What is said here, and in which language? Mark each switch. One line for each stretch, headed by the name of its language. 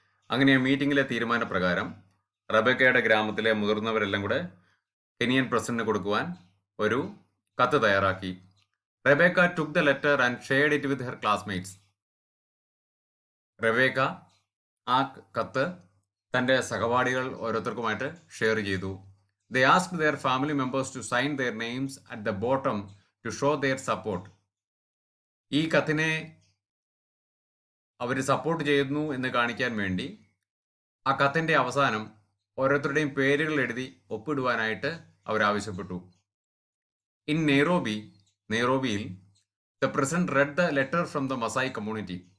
Malayalam: അങ്ങനെ മീറ്റിംഗിലെ തീരുമാനപ്രകാരം റബേക്കയുടെ ഗ്രാമത്തിലെ മുതിർന്നവരെല്ലാം കൂടെ കെനിയൻ പ്രസിഡന്റിന് കൊടുക്കുവാൻ ഒരു കത്ത് തയ്യാറാക്കി.
English: Rebecca took the letter and shared it with her classmates.
Malayalam: Rebecca ആ കത്ത് തൻ്റെ സഹപാഠികൾ ഓരോരുത്തർക്കുമായിട്ട് ഷെയർ ചെയ്തു.
English: They asked their family members to sign their names at the bottom to show their support.
Malayalam: ഈ കത്തിനെ അവർ സപ്പോർട്ട് ചെയ്യുന്നു എന്ന് കാണിക്കാൻ വേണ്ടി ആ കത്തിൻ്റെ അവസാനം ഓരോരുത്തരുടെയും പേരുകൾ എഴുതി ഒപ്പിടുവാനായിട്ട് അവർ ആവശ്യപ്പെട്ടു.
English: In നെയ്റോബിയിൽ the president read the letter from the Maasai community.